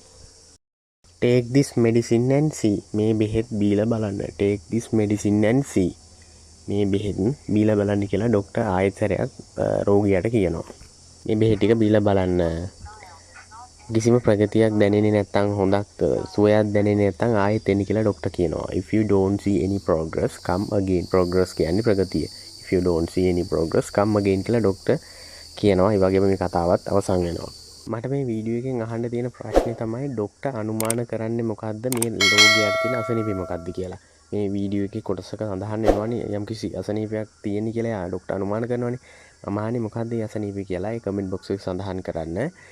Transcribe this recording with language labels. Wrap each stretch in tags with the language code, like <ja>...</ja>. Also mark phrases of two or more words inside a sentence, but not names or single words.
<en>Take this medicine and see.</en> <si>මේ බෙහෙත් බීලා බලන්න.</si> <en>Take this medicine and see.</en> <si>මේ බෙහෙත් බීලා බලන්න කියලා ડોක්ටර් ආයෙත් සැරයක් රෝගියාට කියනවා. මේ බෙහෙත් ටික බීලා බලන්න. කිසිම ප්‍රගතියක් දැනෙන්නේ නැත්නම් හොඳක් සුවයක් දැනෙන්නේ නැත්නම් ආයෙත් එන්න කියලා ડોක්ටර් කියනවා.</si> <en>If you don't see any progress come again.</en> <si>progress කියන්නේ ප්‍රගතිය.</si> <en>If you don't see any progress come again</en> <si>කියලා ડોක්ටර් කියනවා. ඒ වගේම මේ කතාවත් අවසන් වෙනවා. මට මේ වීඩියෝ එකෙන් අහන්න තියෙන ප්‍රශ්නේ තමයි ડોක්ටර් අනුමාන කරන්නේ මොකද්ද මේ රෝගියාට තියෙන අසනීපය මොකද්ද කියලා. මේ වීඩියෝ එකේ කොටසක සඳහන් වෙනවානේ යම්කිසි අසනීපයක් තියෙන කියලා ડોක්ටර් අනුමාන කරනවානේ. මම අහන්නේ මොකද්ද මේ අසනීපය කියලා. ඒ කමෙන්ට් බොක්ස් එකේ සඳහන් කරන්න.</si>